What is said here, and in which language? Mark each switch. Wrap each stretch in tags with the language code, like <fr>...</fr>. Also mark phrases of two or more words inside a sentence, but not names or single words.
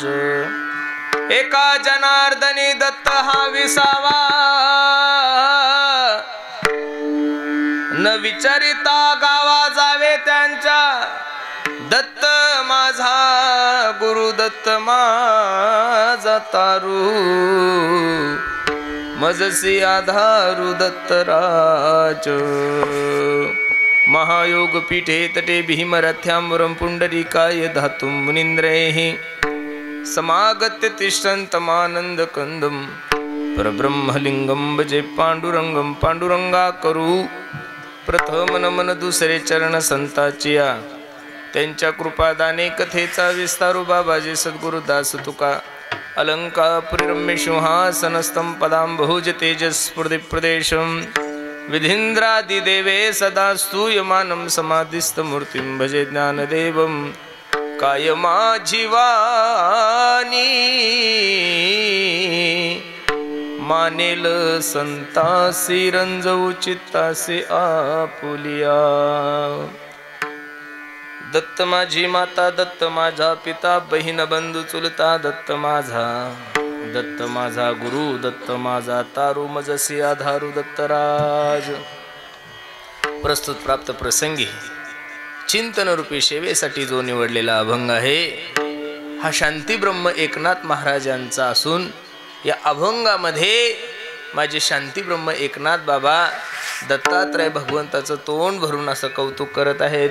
<mr>एका जनार्दनी दत्त हा विसावा, न विचारिता गावा जावे त्यांच्या. दत्त माझा गुरु, दत्त माझा तारू, मजसी आधारू दत्तराज.</mr> <sa>महायोग पीठे तटे भीमरथ्याम्बरं पुंडरीकाय धातुं मुनीन्द्रैः समागत्य तिष्ठन्तमानन्द कंदं परब्रह्मलिंगं भजे पांडुरंगं.</sa> <mr>पांडुरंगा करू प्रथम नमन दुसरे चरण संताचिया. त्यांच्या कृपादाने कथेचा विस्तारू बाबाजी सद्गुरुदास तुका.</mr> <sa>अलंकापुरीरम्य सिंहासनस्थं पदांबुज तेजस्फुर्दिप्रदेशं विधीन्द्रादिदेवे सदा स्तूयमानं समाधिस्थमूर्तिं भजे ज्ञानदेवं.</sa> <mr>कायमाझी वाणी मानेल संतासी, रंजवू चित्तासे आपुलिया. दत्त माझी माता, दत्त माझा पिता, बहीण बंधू चुलता, दत्त माझा गुरु, दत्त माझा तारू, मजसी आधारू दत्तराज. प्रस्तुत प्राप्त प्रसंगी चिंतन रूपी सेवेसाठी जो निवडलेला अभंग आहे हा शांती ब्रह्म एकनाथ महाराजांचा असून या अभंगामध्ये माझे शांती ब्रह्म एकनाथ बाबा दत्तात्रय भगवंताचं तोंड भरून असं कौतुक करत आहेत.</mr>